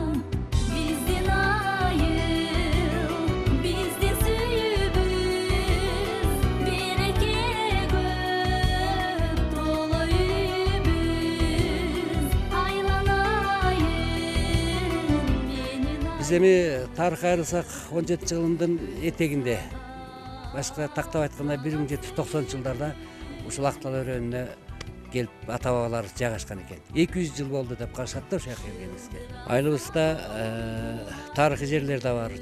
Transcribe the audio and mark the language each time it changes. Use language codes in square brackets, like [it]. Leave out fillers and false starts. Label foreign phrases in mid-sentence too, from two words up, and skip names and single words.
[ky] Bizdin ayıl, bizdin suyubuz, bereke göp dolu übüz. Aylanayım menin Биз эми тарыхка айрылсак 17-жылдын этегинде, башка тактап айтканда 1790-жылдарда ушул Актал өрөөнүнө келип ата бабалар жайгашкан экен. 200 жыл болду деп карашат да ошол жака келгенибизге. Айылыбызда тарыхый жерлер да бар.